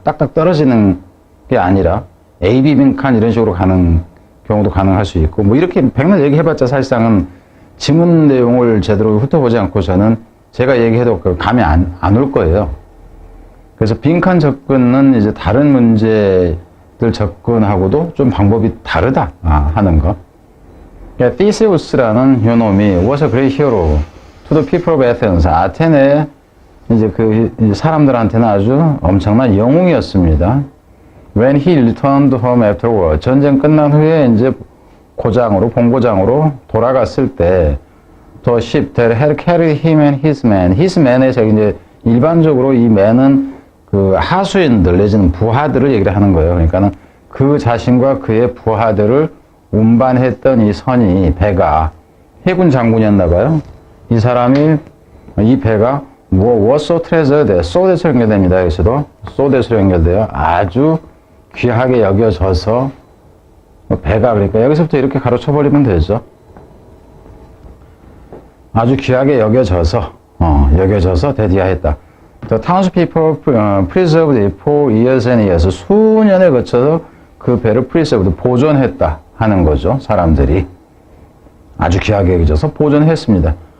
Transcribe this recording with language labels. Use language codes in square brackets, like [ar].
[ko] 딱딱 떨어지는 게 아니라 A, B 빈칸 이런 식으로 가는 경우도 가능할 수 있고, 이렇게 백날 얘기해봤자 사실상은 지문 내용을 제대로 훑어보지 않고서는 제가 얘기해도 감이 안 올 거예요. 그래서 빈칸 접근은 이제 다른 문제들 접근하고도 좀 방법이 다르다 하는 거. 그러니까 Theseus라는 요놈이 [en] was a great hero to the people of Athens. [ko] 아테네 이제 사람들한테는 아주 엄청난 영웅이었습니다. [en] When he returned home after war. [ko] 전쟁 끝난 후에 이제 본고장으로 돌아갔을 때 [en] the ship that had carried him and his men. [ko] his men에서 이제 일반적으로 이 men은 하수인들 내지는 부하들을 얘기를 하는 거예요. 그러니까는 그 자신과 그의 부하들을 운반했던 이 배가 해군 장군이었나 봐요. 이 배가 [en] was so treasured, [ko] so대서 연결됩니다. 여기서도 so대서 연결돼요. 아주 귀하게 여겨져서 배가, 그러니까 여기서부터 이렇게 가로쳐버리면 되죠. 아주 귀하게 여겨져서 대디하였다. [en] The townspeople preserved it for years and years. [ko] 수년에 거쳐서 그 배를 preserved, 보존했다 하는 거죠. 사람들이 아주 귀하게 여겨져서 보존했습니다.